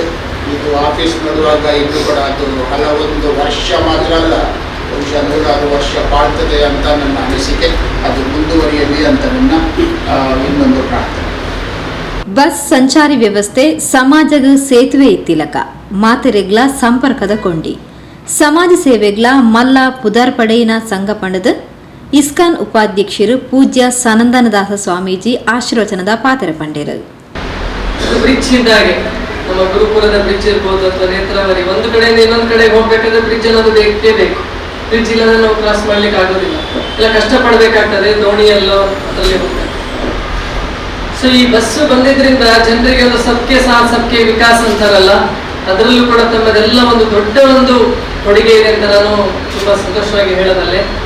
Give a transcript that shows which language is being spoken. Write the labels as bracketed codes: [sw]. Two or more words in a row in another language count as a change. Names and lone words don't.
[kn] ಇದು ಆಫೀಸ್ ನೋಡುವಾಗ ಇನ್ನೂ ಕೂಡ ಅದು ಹಲವೊಂದು ವರ್ಷ ಮಾತ್ರ ಅಲ್ಲ, ಬಹುಶಃ 100 ವರ್ಷ ಬಾಳ್ತದೆ ಅಂತ ನನ್ನ ಅನಿಸಿಕೆ. ಅದು ಮುಂದುವರಿಯಲಿ ಅಂತ ನನ್ನ ಇನ್ನೊಂದು ಪ್ರಾರ್ಥನೆ. [tcy] ಬಸ್ ಸಂಚಾರಿ ವ್ಯವಸ್ಥೆ ಸಮಾಜಗ ಸೇತುವೆ ಇತ್ತಿಲಕ ಮಾತೆರೆಗ್ಲ ಸಂಪರ್ಕದ ಕೊಂಡಿ ಸಮಾಜ ಸೇವೆಗ್ಲ ಮಲ್ಲ ಪುದಾರ್ಪಡೆಯಿನ ಸಂಘ ಪಂಡದ ಇಸ್ಕಾನ್ ಉಪಾಧ್ಯಕ್ಷರು ಪೂಜ್ಯ ಸನಂದನದಾಸ ಸ್ವಾಮೀಜಿ ಆಶೀರ್ವಚನದ ಪಾತೆರ ಪಂಡೇರು. [kn] ಬ್ರಿಡ್ಜ್ ಇದ್ದಾಗೆ ನಮ್ಮ ಗುರುಪುರದ ಬ್ರಿಡ್ಜ್ ಇರ್ಬೋದು ಅಥವಾ ನೇತ್ರಾವರಿ, ಒಂದು ಕಡೆಯಿಂದ ಇನ್ನೊಂದು ಕಡೆಗೆ ಹೋಗ್ಬೇಕಾದ್ರೆ ಬ್ರಿಡ್ಜ್ ಅನ್ನೋದು ಬೇಕೇ ಬೇಕು. ಬ್ರಿಡ್ಜ್ ಇಲ್ಲದೆ ನಾವು ಕ್ರಾಸ್ ಮಾಡ್ಲಿಕ್ಕೆ ಆಗೋದಿಲ್ಲ, ಎಲ್ಲ ಕಷ್ಟಪಡಬೇಕಾಗ್ತದೆ. ದೋಣಿಯಲ್ಲೋ ಅದರಲ್ಲಿ ಹೋಗ್ಬೇಕು. ಸೊ ಈ ಬಸ್ಸು ಬಂದಿದ್ರಿಂದ ಜನರಿಗೆ ಒಂದು [hi] सबके साथ सबके विकास [kn] ಅಂತಾರಲ್ಲ, ಅದರಲ್ಲೂ ಕೂಡ ತಮ್ಮದೆಲ್ಲ ಒಂದು ದೊಡ್ಡ ಒಂದು ಕೊಡುಗೆ ಇದೆ ಅಂತ ನಾನು ತುಂಬಾ ಸಂತೋಷವಾಗಿ ಹೇಳೋದಲ್ಲೇ.